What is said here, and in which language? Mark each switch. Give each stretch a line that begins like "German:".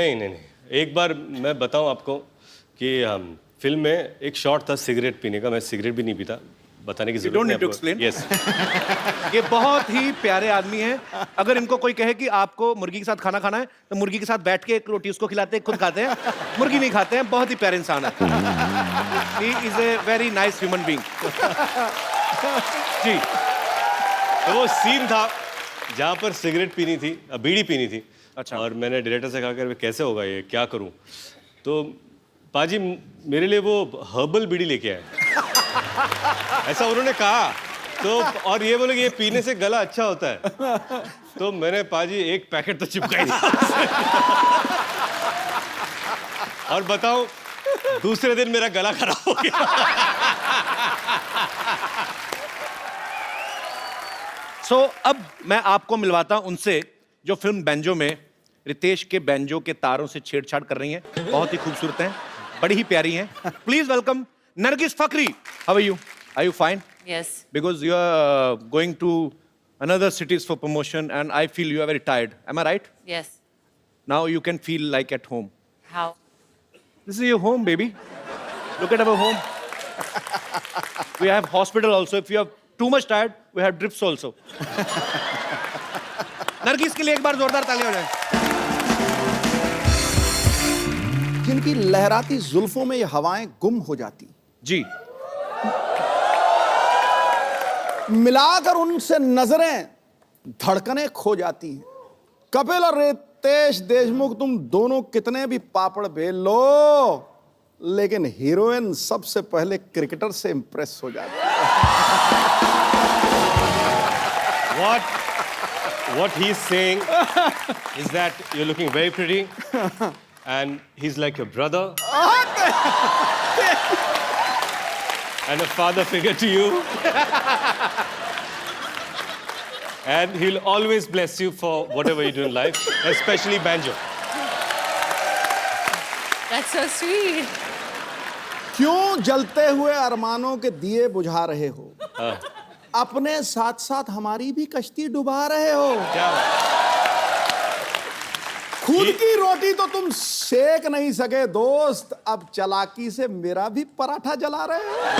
Hindi: नहीं नहीं नहीं, एक बार मैं बताऊं आपको कि फिल्म में एक शॉट था सिगरेट पीने का। मैं सिगरेट भी नहीं पीता, बताने की
English: You
Hindi: जरूरत
English: don't
Hindi: नहीं
English: need to
Hindi: आपको।
English: explain। Yes।
Hindi: ये बहुत ही प्यारे आदमी हैं। अगर इनको कोई कहे कि आपको मुर्गी के साथ खाना खाना है, तो मुर्गी के साथ बैठ के एक रोटी उसको खिलाते हैं, खुद खाते हैं, मुर्गी नहीं खाते हैं। बहुत ही प्यारे इंसान है।
English: He is a very nice human being।
Hindi: जी। तो वो सीन था जहाँ पर सिगरेट पीनी थी, बीड़ी पीनी थी। अच्छा। और मैंने डायरेक्टर से कहा कि कैसे होगा ये, क्या करूं? तो पाजी मेरे लिए वो हर्बल बीड़ी लेके आए, ऐसा उन्होंने कहा। तो और ये बोले कि ये पीने से गला अच्छा होता है। तो मैंने पाजी एक पैकेट तो चिपका दिया। और बताऊं, दूसरे दिन मेरा गला खराब हो गया। सो अब मैं आपको मिलवाता हूं उनसे जो फिल्म बैंजो में रितेश के बैंजो के तारों से छेड़छाड़ कर रही हैं। बहुत ही खूबसूरत हैं, बड़ी ही प्यारी हैं।
English: Please welcome Nargis Fakhri. How are you? Are you fine? Yes. Because you are going to another cities for promotion and I feel you are very tired. Am I right? Yes. Now you can feel like at home. How? This is your home, baby. Look at our home. We have hospital also. If you are too much tired, we have drips also.
Hindi: Nargis के लिए एक बार जोरदार तालियां हो जाए। जिनकी लहराती जुल्फों में ये हवाएं गुम हो जाती, जी। मिलाकर उनसे नजरें धड़कनें खो जाती हैं। कपिल और रितेश देशमुख, तुम दोनों कितने भी पापड़ बेल लो, लेकिन हीरोइन सबसे पहले क्रिकेटर से इंप्रेस हो जाती है।
English: What he's saying is that you're looking very pretty, and he's like your brother, and a father figure to you, and he'll always bless you for whatever you do in life, especially banjo. That's so sweet.
Hindi: क्यों जलते हुए अरमानों के दिए बुझा रहे हो? अपने साथ साथ हमारी भी कश्ती डुबा रहे हो। क्या? खुद की रोटी तो तुम सेक नहीं सके दोस्त, अब चालाकी से मेरा भी पराठा जला रहे हो।